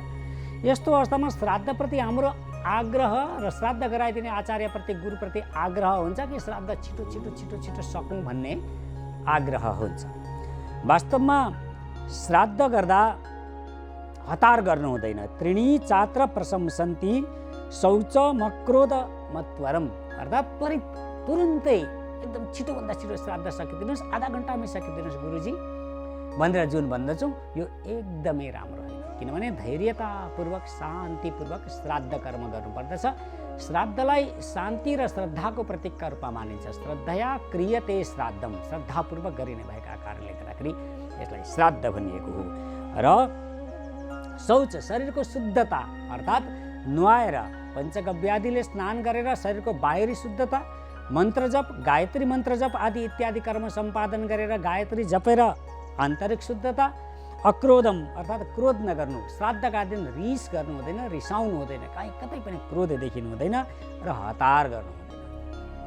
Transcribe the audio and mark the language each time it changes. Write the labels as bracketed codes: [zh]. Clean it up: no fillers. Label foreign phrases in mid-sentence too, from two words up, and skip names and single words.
[ne] यस्तो अवस्थामा श्राद्धप्रति हाम्रो आग्रह र श्राद्ध गराइदिने आचार्यप्रति, गुरुप्रति आग्रह हुन्छ कि श्राद्ध छिटो छिटो छिटो छिटो सकौँ भन्ने आग्रह हुन्छ। वास्तवमा श्राद्ध गर्दा हतार गर्नु हुँदैन। [sa] त्रिणी चात्र प्रशंसन्ति शौच मक्रोध मत्वरम। [ne] अर्थात् तुरुन्तै एकदम छिटोभन्दा छिटो श्राद्ध सकिदिनुहोस्, आधा घन्टामै सकिदिनुहोस् गुरुजी भनेर जुन भन्दछौँ, यो एकदमै राम्रो होइन। किनभने धैर्यतापूर्वक शान्तिपूर्वक श्राद्ध कर्म गर्नुपर्दछ। श्राद्धलाई शान्ति र श्रद्धाको प्रतीकका रूपमा मानिन्छ। [sa] श्रद्धया क्रियते श्राद्धम, [ne] श्रद्धापूर्वक गरिने भएका कारणले गर्दाखेरि यसलाई श्राद्ध भनिएको हो। र शौच शरीरको शुद्धता अर्थात् नुहाएर पञ्चगव्यादिले स्नान गरेर शरीरको बाहिरी शुद्धता, मन्त्रजप गायत्री मन्त्रजप आदि इत्यादि कर्म सम्पादन गरेर गायत्री जपेर आन्तरिक शुद्धता, अक्रोधम अर्थात् क्रोध नगर्नु, श्राद्धका दिन रिस गर्नु हुँदैन, रिसाउनु हुँदैन, कहीँ कतै पनि क्रोध देखिनु हुँदैन र हतार गर्नु हुँदैन।